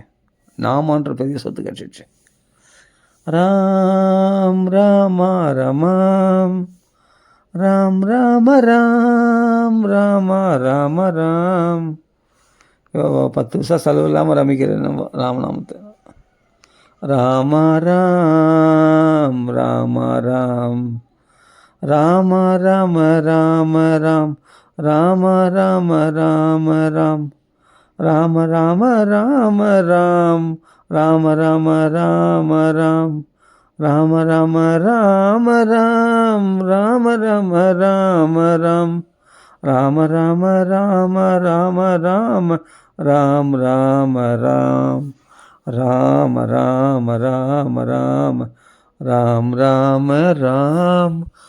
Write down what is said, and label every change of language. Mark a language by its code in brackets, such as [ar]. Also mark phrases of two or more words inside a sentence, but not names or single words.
[ta] நாமான்ற பெரிய சொத்து கிடச்சிச்சு. ராம் ராமா ரமாம், ராம் ராம ராம் ராமா ராம ராம். 10 வருஷம் செலவு இல்லாமல் ரமிக்கிறேன் நம்ம ராமநாமத்தை. ராம ராம் ராம ராம், ராம ராம ராம ராம், ராம ராம ராம ராம், ராம ராம ராம ராம், ராம ராம ராம ராம், ராம ராம ராம ராம், ராம ராம ராம ராம், ராம ராம ராம ராம ராம, ராம் ராம ராம், ராம ராம ராம ராம, ராம் ராம ராம்,